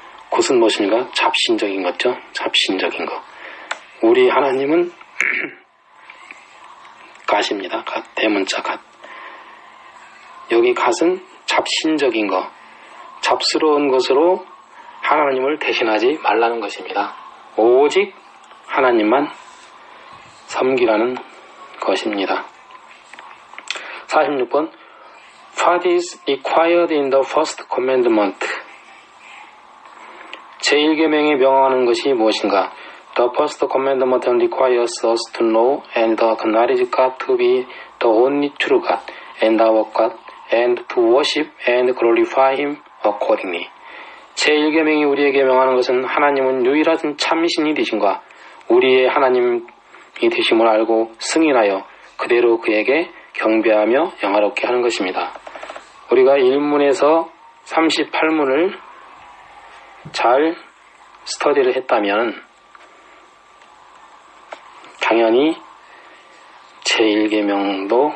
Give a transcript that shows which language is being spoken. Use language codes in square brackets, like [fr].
[ko] 굿은 무엇인가? 잡신적인 거죠. 잡신적인 거. 우리 하나님은 갓입니다. 갓. 대문자 갓. 여기 갓은 잡신적인 거. 잡스러운 것으로 하나님을 대신하지 말라는 것입니다. 오직 하나님만 섬기라는 것입니다. [en] 46번 What is required in the first commandment? [ko] 제1계명이 명하는 것이 무엇인가? [en] The first commandment requires us to know and acknowledge God to be the only true God and our God and to worship and glorify Him accordingly. [ko] 제1계명이 우리에게 명하는 것은 하나님은 유일하신 참신이 되신과 우리의 하나님이 되심을 알고 승인하여 그대로 그에게 경배하며 영화롭게 하는 것입니다. 우리가 1문에서 38문을 잘 스터디를 했다면 당연히 제1계명은